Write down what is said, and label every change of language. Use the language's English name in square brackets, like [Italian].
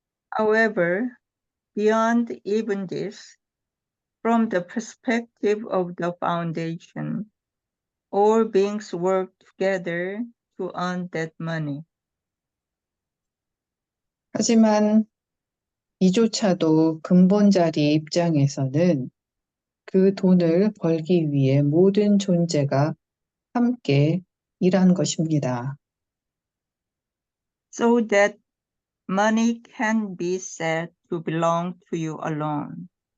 [English] However, beyond even this, from the perspective of the foundation, all beings work together to earn that money. [Korean] 하지만 이조차도 근본자리 입장에서는 그 돈을 벌기 위해 모든 존재가 함께 일한 것입니다. [English] So that money can be said to belong to you alone.